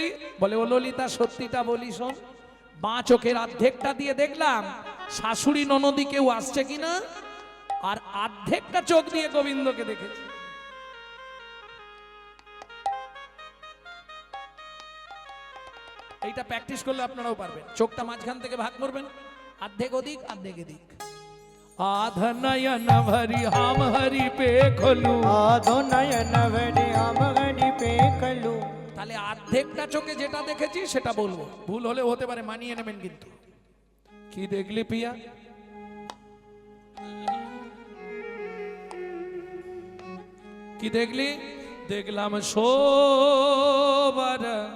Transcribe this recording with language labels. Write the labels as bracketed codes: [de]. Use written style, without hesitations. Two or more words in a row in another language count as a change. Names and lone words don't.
[bn] বলে ও ললিতা সত্যিটা বলি শোন, বাঁ চোখের অর্ধেকটা দিয়ে দেখলাম শাশুড়ি ননদি কেউ আসছে কিনা, আর অর্ধেকটা চোখ দিয়ে গোবিন্দকে দেখেছি। এইটা প্র্যাকটিস করলে আপনারাও পারবেন। চোখটা মাঝখান থেকে ভাগ করবেন, অর্ধেক ওদিক অর্ধেক এদিক। [bra] आधा नयन भरी हम हरि पे खोलू, आधो नयन भरी हम हरि पे कलू। [bn] তাহলে অর্ধেকটা চোখে যেটা দেখেছি সেটা বলবো, ভুল হলে হতে পারে, মানিয়ে নেবেন। কিন্তু কি দেখলি পিয়া? কি দেখলি? দেখলাম শোবার।